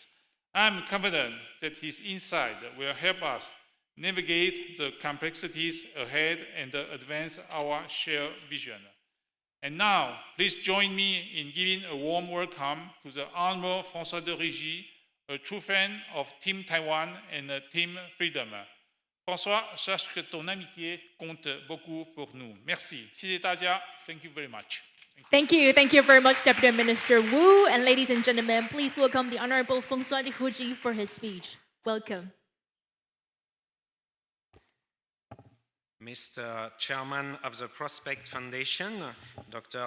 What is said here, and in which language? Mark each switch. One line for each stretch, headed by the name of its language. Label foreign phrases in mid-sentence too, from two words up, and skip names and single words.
English: I am confident that his insight will help us navigate the complexities ahead and advance our shared vision. And now, please join me in giving a warm welcome to the Honorable François de Rugy, a true fan of Team Taiwan and Team Freedom.
French: François, sache que ton amitié compte beaucoup pour nous. Merci.
Chinese: 谢谢大家.
English: Thank you very much. Thank you. Thank you very much, Deputy Minister Wu. And ladies and gentlemen, please welcome the Honorable François de Huji for his speech. Welcome. Mr. Chairman of the Prospect Foundation, Dr.